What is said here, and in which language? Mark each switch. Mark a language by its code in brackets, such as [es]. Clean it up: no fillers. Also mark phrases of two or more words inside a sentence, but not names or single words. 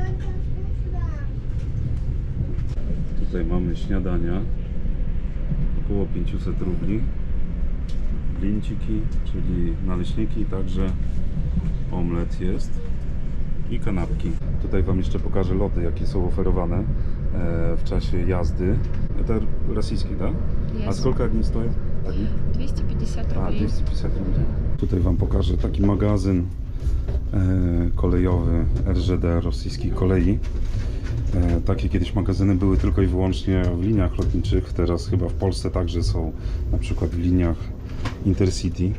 [pl] Tutaj mamy śniadania, około 500 rubli. Blinciki, czyli naleśniki, także omlet jest i kanapki. Tutaj Wam jeszcze pokażę loty, jakie są oferowane w czasie jazdy. To rosyjski, tak? A Jest. [ru] сколько они стоят? 250 A, рублей. [pl] 250 rubli. Tutaj Wam pokażę taki magazyn kolejowy RZD, rosyjskich kolei. Takie kiedyś magazyny były tylko i wyłącznie w liniach lotniczych. Teraz chyba w Polsce także są, na przykład w liniach Intercity.